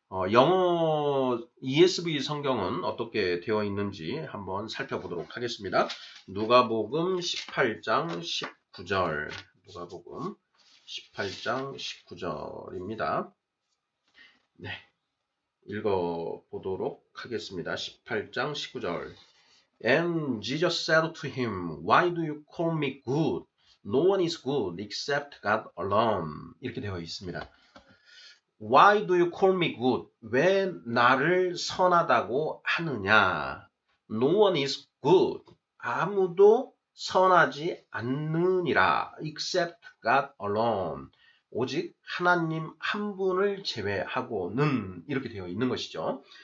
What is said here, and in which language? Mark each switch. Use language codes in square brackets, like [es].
[ko] 영어 ESV 성경은 어떻게 되어 있는지 한번 살펴보도록 하겠습니다. 누가복음 18장 19절 누가복음 18장 19절입니다. 네, 읽어보도록 하겠습니다. 18장 19절 [en] And Jesus said to him, Why do you call me good? No one is good except God alone. [ko] 이렇게 되어 있습니다. [en] Why do you call me good? [ko] 왜 나를 선하다고 하느냐? [en] No one is good. [ko] 아무도 선하지 않느니라. [en] Except God alone. [ko] 오직 하나님 한 분을 제외하고는 이렇게 되어 있는 것이죠.